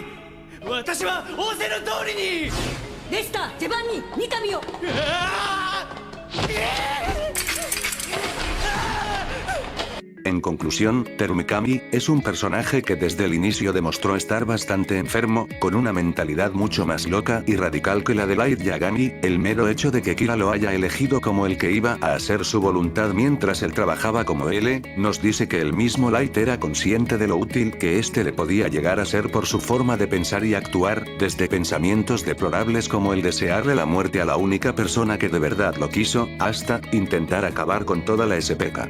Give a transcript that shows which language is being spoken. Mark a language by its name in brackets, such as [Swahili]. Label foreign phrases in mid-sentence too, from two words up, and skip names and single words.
[Japanese] 私は仰せの通りに！レスター、ジェバンニ、三上を。 [Spanish] En conclusión, Terumikami es un personaje que desde el inicio demostró estar bastante enfermo, con una mentalidad mucho más loca y radical que la de Light Yagami. El mero hecho de que Kira lo haya elegido como el que iba a hacer su voluntad mientras él trabajaba como L, nos dice que el mismo Light era consciente de lo útil que le podía llegar a ser por su forma de pensar y actuar, desde pensamientos deplorables como el desearle la muerte a la única persona que de verdad lo quiso, hasta intentar acabar con toda la SPK.